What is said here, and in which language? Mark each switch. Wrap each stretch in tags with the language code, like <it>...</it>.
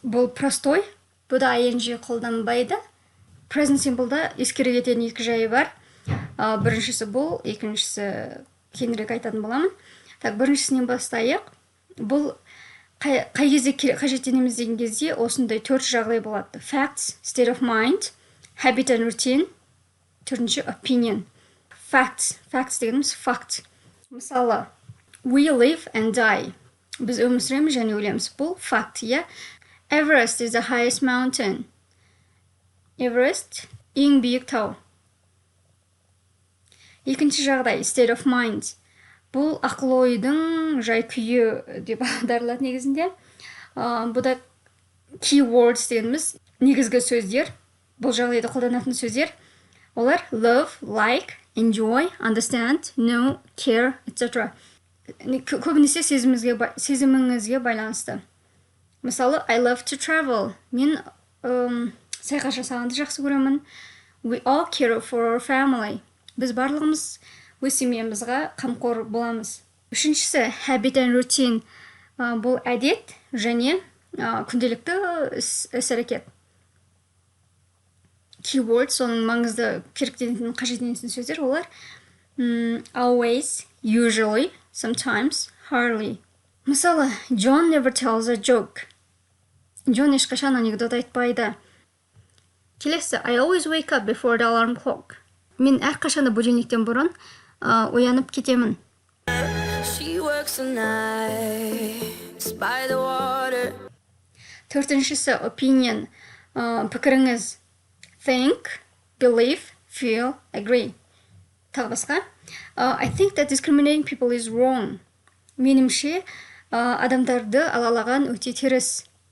<kk>Бұл простой, бұда ing қолданбайды. Present simple'да ескере кететін 2 жайы бар. Біріншісі бұл, екіншісі кейінірек айтатын боламын. Так, біріншісінен бастайық. Бұл қай кезде қажеттенеміз деген кезде осындай 4 жағдай болады.</kk> <en>Facts, state of mind, habit and routine,</en> <kk>төртінші</kk> <en>opinion. Facts дегеніміз fact. Мысалы, we live and die.</en> <kk>Біз өмір сүреміз және өлеміз.</kk> <en>Бұл fact, Everest is the highest mountain.</en> <kk>Everest ең биік тау. Екінші жағдай, state of mind. Бұл ақыл-ойдың жай-күйі деп аударылады негізінде. Бұда keywords дегеніміз негізгі сөздер. Бұл жағдайда қолданатын сөздер.</kk> <en>Олар love, like, enjoy, understand, know, care, etc.</en> <kk>Көбінесе сезіміңізге байланысты.</kk> <en>Мысалы, I love to travel.</en> <kk>Мен саяхат жасағанды жақсы көремін.</kk> <en>We all care for our family.</en> <kk>Біз барлығымыз өз семьямызға қамқор боламыз. Үшіншісі, habit and routine. Бұл әдет және күнделікті іс-әрекет. Keywords, соның маңызды керектенетін, қажеттенетін сөздер олар always, usually, sometimes, hardly.</kk> <en>Мысалы, John never tells a joke.</en> <kk>Джон ешқашан анекдот айтпайды.</kk> <en>Келесі, I always wake up before the alarm clock.</en> <kk>Мен әрқашанда будильниктен бұрын оянып кетемін.</kk> <en>She works the nights by the water.</en> <kk>Төртіншісі, opinion, пікіріңіз.</kk> <en>Think, believe, feel, agree.</en> <kk>Тағы басқа.</kk> <en>I think that discriminating people is wrong.</en> <kk>Менімше, адамдарды алалаған өте теріс.</kk>